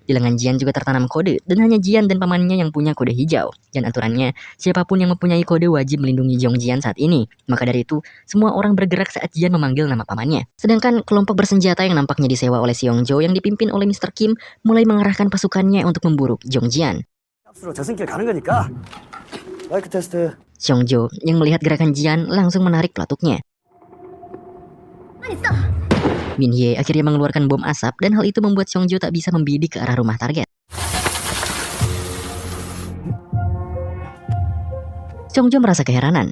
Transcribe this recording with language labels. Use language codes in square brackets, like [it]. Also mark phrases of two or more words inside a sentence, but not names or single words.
[id] Di lengan Jian juga tertanam kode, dan hanya Jian dan pamannya yang punya kode hijau. Dan aturannya, siapapun yang mempunyai kode wajib melindungi Jong Jian saat ini. Maka dari itu, semua orang bergerak saat Jian memanggil nama pamannya. Sedangkan kelompok bersenjata yang nampaknya disewa oleh Seongjo yang dipimpin oleh Mr. Kim mulai mengerahkan pasukannya untuk memburu Jong Jian. [ko] 값으로 저승길 가는 거니까. 마이크 테스트. [id] Seongjo yang melihat gerakan Jian langsung menarik pelatuknya. Min Hye akhirnya mengeluarkan bom asap dan hal itu membuat Seongjo tak bisa membidik ke arah rumah target. Seongjo merasa keheranan.